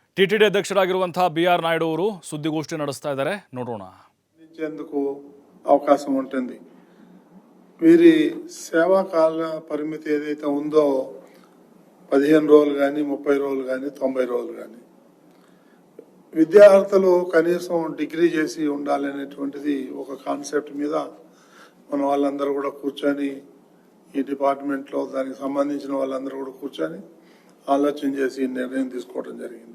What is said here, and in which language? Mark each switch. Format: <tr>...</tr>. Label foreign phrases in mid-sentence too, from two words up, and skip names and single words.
<kn>ಟಿಟಿಡಿ ಅಧ್ಯಕ್ಷರಾಗಿರುವಂತಹ ಬಿಆರ್ ನಾಯ್ಡು ಅವರು ಸುದ್ದಿಗೋಷ್ಠಿ ನಡೆಸ್ತಾ ಇದ್ದಾರೆ, ನೋಡೋಣ.</kn> <te>ఇచ్చేందుకు అవకాశం ఉంటుంది. వీరి సేవా కాల పరిమితి ఏదైతే ఉందో 15 రోజులు కానీ 30 రోజులు కానీ 90 రోజులు కానీ విద్యార్థులు కనీసం డిగ్రీ చేసి ఉండాలనేటువంటిది ఒక కాన్సెప్ట్ మీద మన వాళ్ళందరూ కూడా కూర్చొని ఈ డిపార్ట్మెంట్లో దానికి సంబంధించిన వాళ్ళందరూ కూడా కూర్చొని ఆలోచన చేసి నిర్ణయం తీసుకోవడం జరిగింది.</te>